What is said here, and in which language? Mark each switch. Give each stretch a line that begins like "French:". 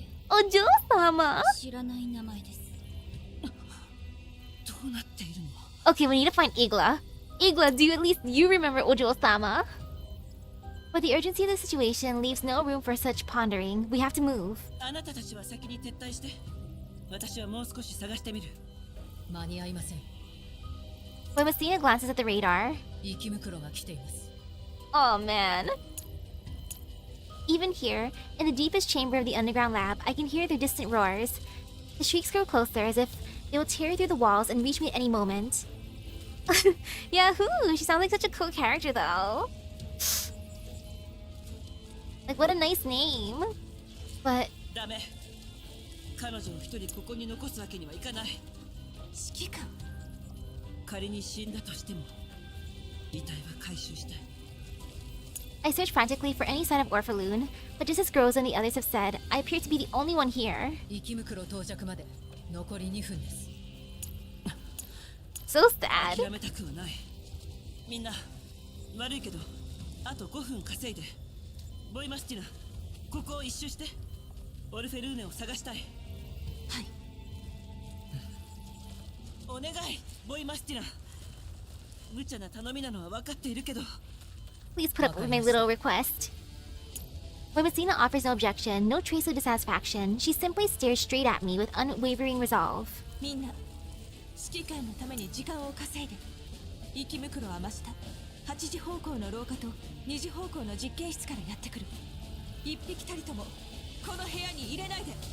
English: Ojo-sama!
Japanese: 知らない名前です。どうなっているの？
English: Okay, we need to find Igla. Igla, do at least you remember Ojo-sama? But the urgency of the situation leaves no room for such pondering. We have to move.
Japanese: あなたたちは先に撤退して。私はもう少し探してみる。間に合いません。
English: Voimastina glances at the radar.
Japanese: 生き袋が来ています。
English: Oh man. Even here, in the deepest chamber of the underground lab, I can hear their distant roars. The shrieks grow closer as if they will tear through the walls and reach me at any moment. Yahoo! She sounds like such a cool character though. Like, what a nice name. But
Japanese: ダメ。彼女を一人ここに残すわけにはいかない。指揮官。仮に死んだとしても遺体は回収したい。
English: I search frantically for any sign of Orphelune, but just as Groza and the others have said, I appear to be the only one here.
Japanese: 生き袋到着まで残り2分です。
English: So sad.
Japanese: 諦めたくはない。みんな悪いけどあと5分稼いで。ボイマスティナ、ここを一周してオルフェルーネを探したい。はい。お願い、ボイマスティナ。無茶な頼みなのは分かっているけど。
English: Please put up with my little request. Voimastina offers no objection, no trace of dissatisfaction. She simply stares straight at me with unwavering resolve.
Japanese: みんな、指揮官のために時間を稼いで。生き袋は真下。 8時方向の廊下と2時方向の実験室からやってくる。一匹たりともこの部屋に入れないで。